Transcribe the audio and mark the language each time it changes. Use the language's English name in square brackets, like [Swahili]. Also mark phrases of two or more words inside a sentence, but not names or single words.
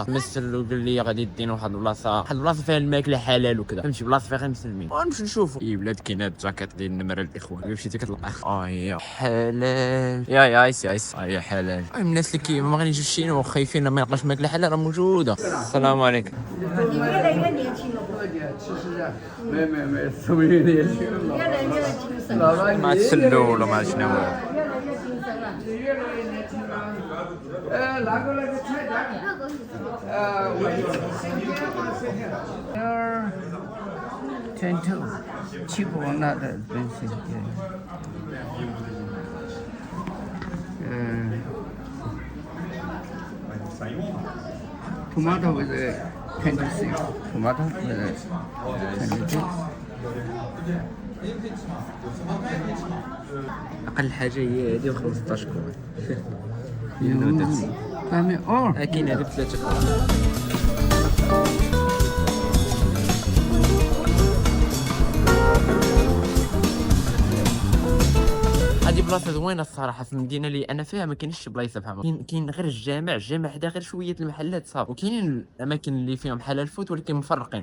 [Arabic] مثل وقال لي غادي يدينا واحد البلاصه فيها الماكله حلال وكذا، فهمتي، بلاصه فيها مسلمين، ونمشي نشوفوا. اي ولاد كاين هاد الجاكيت ديال النمره الاخوان، الا مشيتي كتلقى يا حلال يا ايس يا حلال. الناس اللي ما غاديش يجيو وخايفين ما يلقاش ماكله حلال راه موجوده. السلام عليكم. [Chinese] 你越来越年轻了，其实啊，没，这么有年轻了。越来越精神了，老了， [Arabic] ما تسلوا ولا ما شنو. [Chinese] 越来越精神了。越来越年轻了。那个菜单，22 [English] cheap one not expensive. Tomato with 26. Tomato with 26. [Arabic] اقل حاجه هي هذه و 15 كون. كامل كاين هذه ب3 كون. هذه بلاصه زوينه الصراحه، في المدينه اللي انا فيها ما كاينش بلايصه بحال كاين غير الجامع حدا غير شويه المحلات صافي، وكاينين الاماكن اللي فيهم حلال فوت ولكن مفرقين.